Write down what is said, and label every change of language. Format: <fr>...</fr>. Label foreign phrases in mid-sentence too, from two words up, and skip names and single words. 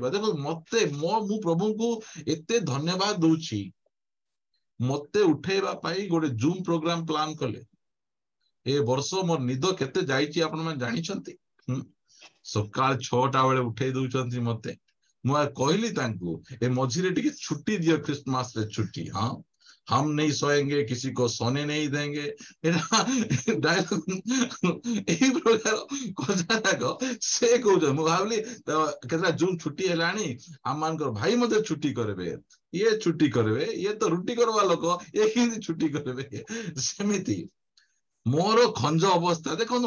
<or>ଦେଖ, ମୁଁ ପ୍ରଭୁଙ୍କୁ ଏତେ ଧନ୍ୟବାଦ ଦଉଛି, ମତେ ଉଠେଇବା ପାଇଁ ଗୋଟେ</or> <en>zoom program plan</en> <or>କଲେ। ଏ ବର୍ଷ ମୋର ନିଦ କେତେ ଯାଇଛି ଆପଣ ମାନେ ଜାଣିଛନ୍ତି? ସକାଳ 6ଟା ବେଳେ ଉଠେଇ ଦଉଛନ୍ତି ମତେ। ମୁଁ କହିଲି ତାଙ୍କୁ, ଏ ମଝିରେ ଟିକେ ଛୁଟି ଦିଅ, ଖ୍ରୀଷ୍ଟମାସରେ ଛୁଟି। ହଁ,</or> <hi>हम नहीं सोएंगे, किसी को सोने नहीं देंगे।</hi> <or>ଡାଇଲଗ ଏଇ ପ୍ରକାର କଥା ଯାକ ସେ କହୁଛନ୍ତି। ମୁଁ ଭାବିଲି କେତେଟା ଜୁନ୍ ଛୁଟି ହେଲାଣି, ଆମମାନଙ୍କର ଭାଇ ମଧ୍ୟ ଛୁଟି କରିବେ। ଇଏ ଛୁଟି କରିବେ, ଇଏ ତ ରୁଟି କରିବା ଲୋକ, ଇଏ କେମିତି ଛୁଟି କରିବେ? ସେମିତି ମୋର ଖଞ୍ଜ ଅବସ୍ଥା ଦେଖନ୍ତୁ।</or>